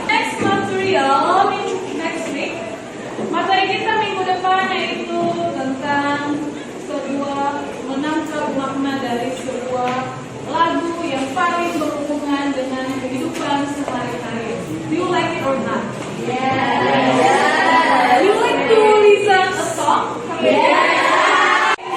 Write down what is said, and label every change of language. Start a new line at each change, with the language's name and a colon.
English: Next material, next week.
Indonesian: Materi kita minggu depan yaitu tentang sebuah menangkap makna dari sebuah lagu yang paling berhubungan dengan kehidupan sehari-hari.
English: Do you like it or not? Yeah. You like to listen a song? Yeah.